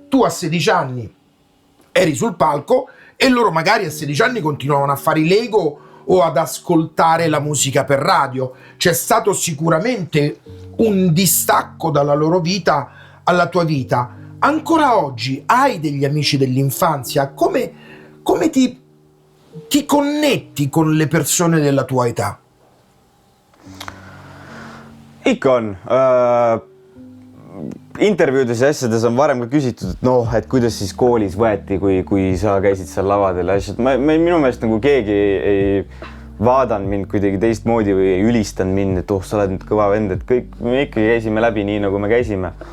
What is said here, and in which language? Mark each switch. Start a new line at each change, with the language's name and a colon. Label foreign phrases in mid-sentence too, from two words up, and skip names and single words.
Italian: Tu a 16 anni eri sul palco e loro magari a 16 anni continuavano a fare i Lego o ad ascoltare la musica per radio. C'è stato sicuramente un distacco dalla loro vita alla tua vita. Ancora oggi hai degli amici dell'infanzia? Come ti connetti con le persone della tua età?
Estonian: Ikka on. Intervjuudes ja asjades on varem ka küsitud, et noh, et kuidas siis koolis võeti, kui sa käisid seal lavadel ja asjad. Minu meelest nagu keegi ei vaadanud mind kuidagi teistmoodi või ei ülistanud mind, et sa oled nüüd kõva vend, et kõik me ikkagi käisime läbi nii, nagu me käisime.